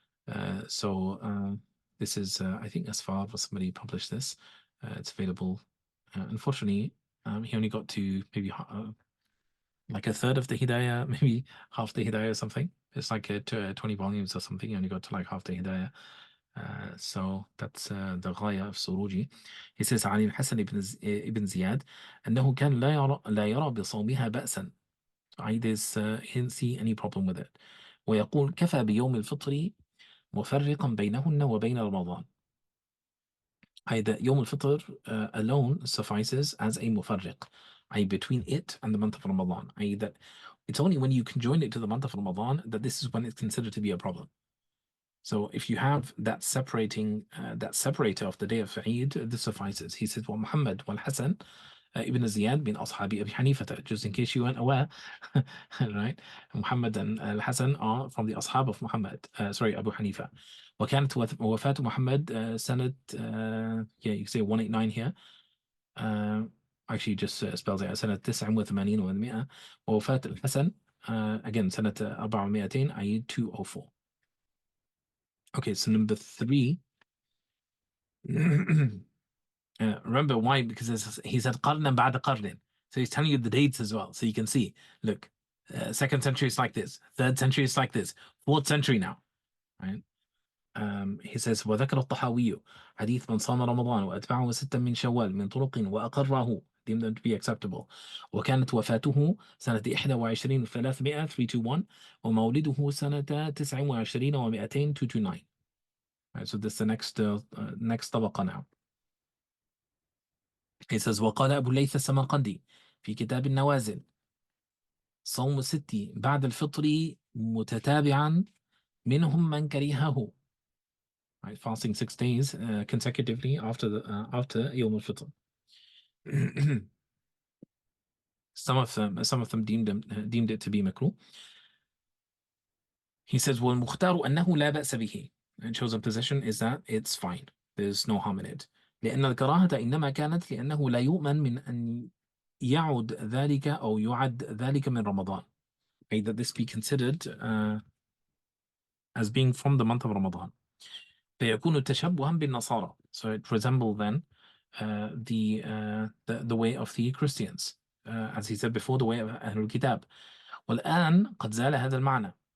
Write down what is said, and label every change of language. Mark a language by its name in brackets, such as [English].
[English] This is, I think, Asfar or somebody published this. It's available. Unfortunately, he only got to maybe like a third of the Hidayah, maybe half the Hidayah or something. It's like 20 volumes or something. He only got to like half the Hidayah. So that's the Ghaya of Suruji. He says [Arabic] عن الحسن ibn Ziyad أنه كان لا يرى بصومها بأسا. [English] So he didn't see any problem with it. [Arabic] ويقول كفى بيوم الفطر مفرقا بينهن وبين رمضان. [English] That يوم الفطر alone suffices as a مفرق, between it and the month of Ramadan. That it's only when you can join it to the month of Ramadan that this is when it's considered to be a problem. So if you have that separator of the day of Eid, this suffices. He says, well, Muhammad wal Hasan ibn Ziyad bin Ashabi Abi Hanifa, just in case you weren't aware, right? Muhammad and Al Hasan are from the Ashab of Muhammad, Abu Hanifa. [Arabic] وكانت وفاة محمد سنة [English] yeah, you can say 189 here. Actually just spells it [Arabic] سنة 89 و100. ووفاة الحسن [English] again [Arabic] سنة 400 أي 204. [English] Okay, so number three. Remember why? Because he said qarnan ba'da qarnin. So he's telling you the dates as well. So you can see, look, second century is like this, third century is like this, fourth century now, right? He says [Arabic] وذكر الطحاوي حديث من صام رمضان وأتبعه ستا من شوال من طرق وأقره [English] deemed them to be acceptable [Arabic] وكانت وفاته سنة 21 و300 321 ومولده سنة 29 و200 229. [English] Right, so this is the next طبقة now. He says [Arabic] وقال أبو الليث السمرقندي في كتاب النوازل صوم الست بعد الفطر متتابعا منهم من كرهه. [English] Right, fasting 6 days consecutively after يوم الفطر. Some of them deemed it to be makruh. He says [Arabic] والمختار أنه لا بأس به. [English] And chosen position is that it's fine. There's no harm in it. [Arabic] لأن الكراهة إنما كانت لأنه لا يؤمن من أن يعد ذلك أو يعد ذلك من رمضان. [English] May that this be considered as being from the month of Ramadan. [Arabic] فيكون تشبها بالنصارى. [English] So it resembles then the way of the Christians, as he said before, the way of أهل الكتاب. [Arabic] والآن قد زال هذا المعنى.